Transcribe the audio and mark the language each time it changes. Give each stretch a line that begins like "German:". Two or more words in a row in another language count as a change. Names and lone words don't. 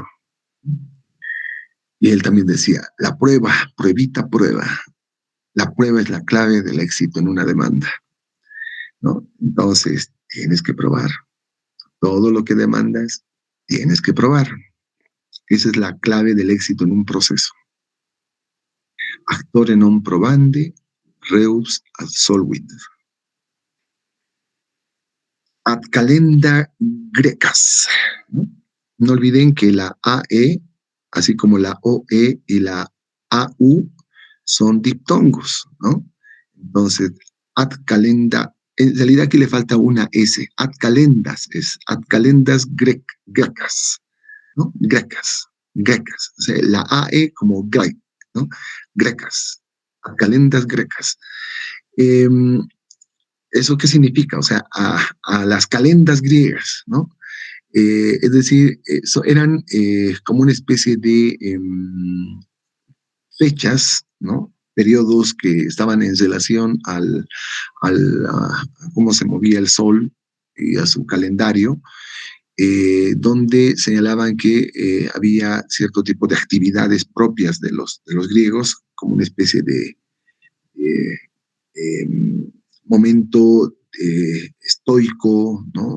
Spanish: Y él también decía, la prueba, pruebita, prueba. La prueba es la clave del éxito en una demanda, ¿no? Entonces, tienes que probar. Todo lo que demandas, tienes que probar. Esa es la clave del éxito en un proceso.
Latin: Actore non probandi, reus absolvit. Ad calenda grecas.
Spanish: ¿No? No olviden que la AE, así como la OE y la AU, son diptongos, ¿no? Entonces,
Latin: ad calenda,
Spanish: en realidad aquí le falta una S,
Latin: ad calendas, es ad calendas grecas,
Spanish: ¿no? Grecas, grecas. O sea, la AE como grec, ¿no?
Latin: Grecas, ad calendas grecas.
Spanish: Eh, ¿Eso qué significa? O sea, a las calendas griegas, ¿no? Es decir, eran como una especie de fechas, ¿no? Periodos que estaban en relación a cómo se movía el sol y a su calendario, donde señalaban que había cierto tipo de actividades propias de los griegos, como una especie de eh, eh, momento estoico, ¿no?